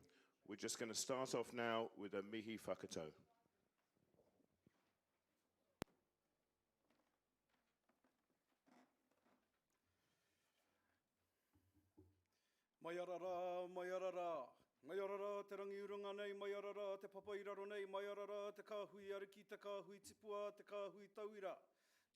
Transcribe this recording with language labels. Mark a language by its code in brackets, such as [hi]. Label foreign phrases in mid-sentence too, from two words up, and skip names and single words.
[en] We're just going to start off now with a [mi] mihi whakato. Wairarapa, Wairarapa. Wairarapa te rangi urunga nei, Wairarapa te papairaro nei, Wairarapa te kāhui ariki, te kāhui tipua, te kāhui tauira.